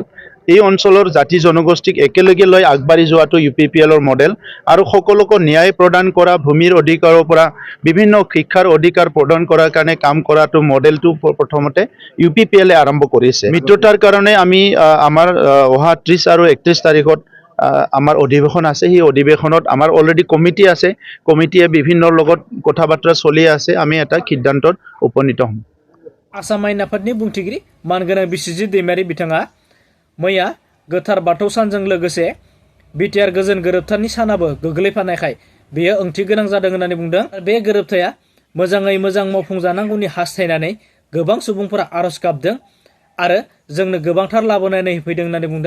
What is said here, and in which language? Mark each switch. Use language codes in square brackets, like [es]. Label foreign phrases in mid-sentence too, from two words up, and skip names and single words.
[as] এই অঞ্চলৰ জাতি জনগোষ্ঠীক একেলগে লৈ আগবাঢ়ি যোৱাটো ইউপিপিএলৰ মডেল আৰু সকলোকে ন্যায় প্ৰদান কৰা, ভূমিৰ অধিকাৰৰ পৰা বিভিন্ন শিক্ষাৰ অধিকাৰ প্ৰদান কৰাৰ কাৰণে কাম কৰাটো মডেলটো প্ৰথমতে ইউপিপিএলে আৰম্ভ কৰিছে। মিত্ৰতাৰ কাৰণে আমি আমাৰ অহা 30 আৰু 31 তাৰিখত আমাৰ অধিৱেশন আছে। সেই অধিৱেশনত আমাৰ অলৰেডি কমিটি আছে। কমিটিয়ে বিভিন্ন লগত কথা বাৰ্তা চলি আছে। আমি এটা সিদ্ধান্তত উপনীত হ'ম। [brx] आसाम आयेन आफादनि बुंथिगिरि मानगोनां बिस्वजित दैमारि बिथाङा मैया गोथार बाथौ सानजों लोगोसे बिटिआर गोजोन गोरोबथानि सानाबो गोग्लैफानायखाय बेयो ओंथि गोनां जादों होननानै बुंदों। बे गोरोबथाया मोजाङै मोजां मावफुंजानांगौनि हास्थायनानै गोबां सुबुंफोरा आर'ज गाबदों आरो जोंनो गोबांथार लाबोनानै होफैदों होननानै बुंदों।